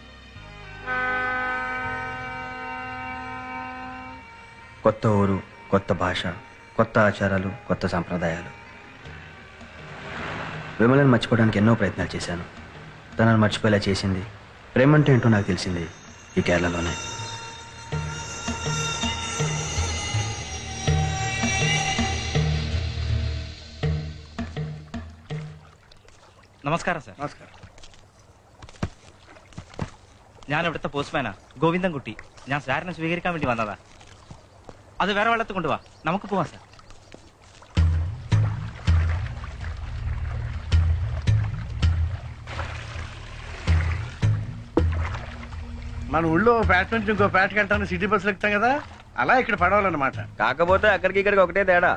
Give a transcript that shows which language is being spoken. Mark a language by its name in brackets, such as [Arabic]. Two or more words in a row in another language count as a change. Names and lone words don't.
[Telugu] కొత్త ఊరు, కొత్త భాష, కొత్త ఆచారాలు, కొత్త సాంప్రదాయాలు. విమలను మర్చిపోవడానికి ఎన్నో ప్రయత్నాలు చేశాను. తనను మర్చిపోయేలా చేసింది, ప్రేమంటే ఏంటో నాకు తెలిసింది ఈ కేరళలోనే. [Malayalam] നമസ്കാരം സാർ. നമസ്കാരം. ഞാൻ ഇവിടുത്തെ പോസ്റ്റ്മാനാ, ഗോവിന്ദൻകുട്ടി. ഞാൻ സാറിനെ സ്വീകരിക്കാൻ വേണ്ടി വന്നതാ. അത് വേറെ വെള്ളത്തിൽ കൊണ്ടുവാ, നമുക്ക് പോവാം സാർ. [Telugu] మన ఊళ్ళో పేట నుంచి ఇంకో పేటకి వెళ్తాను సిటీ బస్సులు ఎక్కుతాం కదా, అలా ఇక్కడ పడవాలన్నమాట. కాకపోతే అక్కడికి ఇక్కడికి ఒకటే తేడా.